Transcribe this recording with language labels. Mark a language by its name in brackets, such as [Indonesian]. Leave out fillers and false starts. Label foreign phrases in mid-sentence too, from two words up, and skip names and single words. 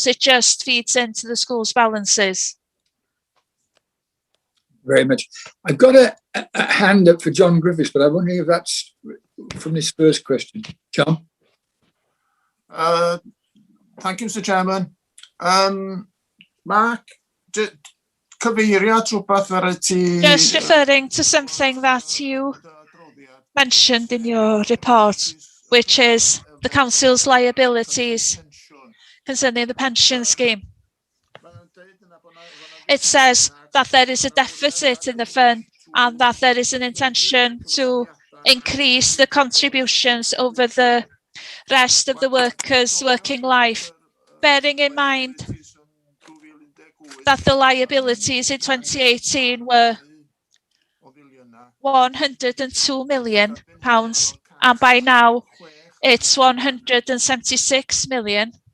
[English] It just feeds into the schools' balances. Very much. I've got a hand up for John Griffiths, but I'm wondering if that's from this first question. John? Thank you, Mr. Chairman. Mark, [Welsh] cyfeiriad rhywbeth ar y ti... [English] Just referring to something that you mentioned in your report, which is the council's liabilities concerning the pension scheme. It says that there is a deficit in the fund and that there is an intention to increase the contributions over the rest of the workers' working life, bearing in mind that the liabilities in 2018 were £102 million, and by now it's 176 million.